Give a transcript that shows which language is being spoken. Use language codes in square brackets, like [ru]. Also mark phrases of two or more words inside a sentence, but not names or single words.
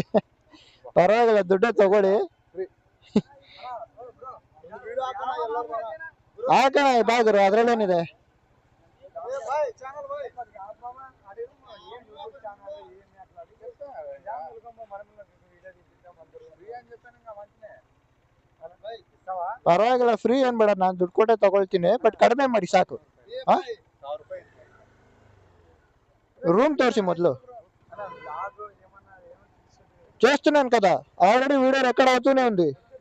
[kn] ಪರವಾಗಿಲ್ಲ, ದುಡ್ಡೇ ತಗೊಳ್ಳಿ. ಹಾಕೋಣ ಬಾಗುರು, ಅದ್ರಲ್ಲೇನಿದೆ. ಪರವಾಗಿಲ್ಲ, ಫ್ರೀ ಏನ್ ಬೇಡ, ನಾನು ದುಡ್ಡು ಕೊಟ್ಟೆ ತಗೊಳ್ತೀನಿ. ಬಟ್ ಕಡಿಮೆ ಮಾಡಿ ಸಾಕು. [te] రూమ్ తోర్చి మొదలు చేస్తున్నాను కదా, [en] already video record [te] అవుతూనే ఉంది.